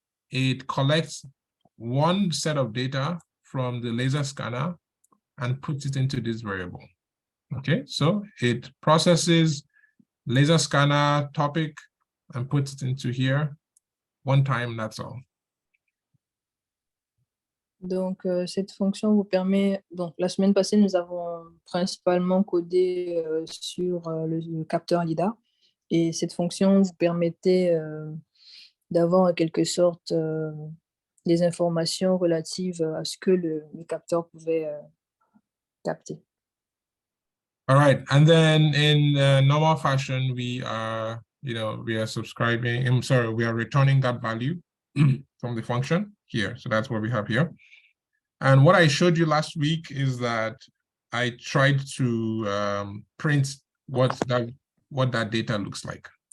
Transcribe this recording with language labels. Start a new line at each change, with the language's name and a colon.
English: It collects one set of data from the laser scanner and puts it into this variable. Okay, so it processes laser scanner topic and puts it into here one time, that's all.
French: Donc, cette fonction vous permet, donc la semaine passée, nous avons principalement codé sur le capteur LiDAR, et cette fonction vous permettait d'avoir en quelque sorte des informations relatives à ce que le capteur pouvait capter.
English: All right, and then in normal fashion, we are subscribing, we are returning that value from the function here. So that's what we have here. And what I showed you last week is that I tried to print what that data looks like.